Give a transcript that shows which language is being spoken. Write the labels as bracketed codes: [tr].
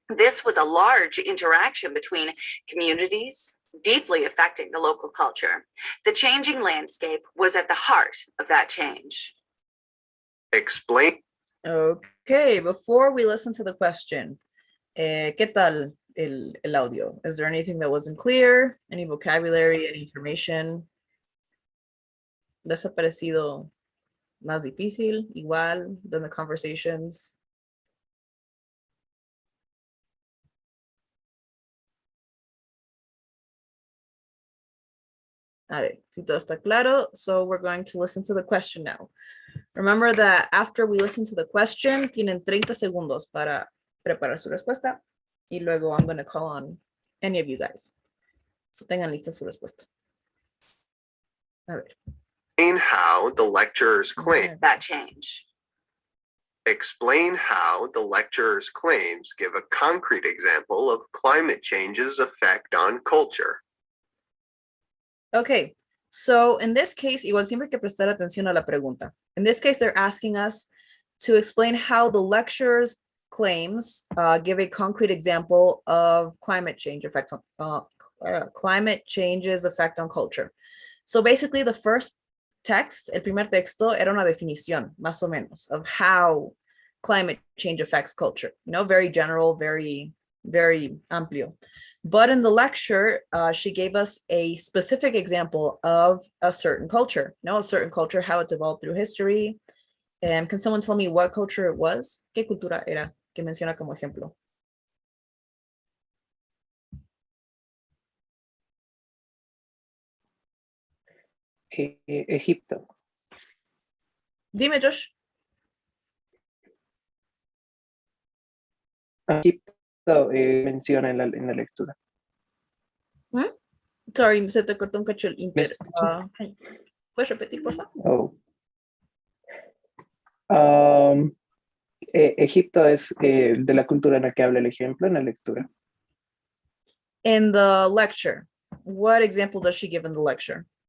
[en] This was a large interaction between communities, deeply affecting the local culture. The changing landscape was at the heart of that change. Explain. Okay, before we listen to the question, [es] ¿qué tal? el audio. [en] Is there anything that wasn't clear? Any vocabulary, any information? [es] ¿Les ha parecido más difícil, igual, [en] than the conversations? [es] A ver, si todo está claro, [en] so we're going to listen to the question now. Remember that after we listen to the question, [es] tienen 30 segundos para preparar su respuesta y luego [en] I'm going to call on any of you guys. [es] So tengan lista su respuesta. A ver. [en] Explain how the lecturer's claim. That change. Explain how the lecturer's claims give a concrete example of climate change's effect on culture. Okay, so in this case, [es] igual siempre hay que prestar atención a la pregunta. [en] In this case, they're asking us to explain how the lecturer's claims give a concrete example of climate change effect on climate change's effect on culture. So basically, the first text, [es] el primer texto, era una definición, más o menos, [en] of how climate change affects culture. You know, very general, very, very amplio. But in the lecture, she gave us a specific example of a certain culture, a certain culture, how it developed through history. And can someone tell me what culture it was? [es] ¿Qué cultura era que menciona como ejemplo? Egipto. Dime, Josh. Egipto menciona en la lectura. Sorry, se te cortó un cacho el inter. escuchan? ¿Puedes repetir, por favor? Egipto es de la cultura en la que habla el ejemplo en la lectura. [en] In the lecture, what example does she give in the lecture?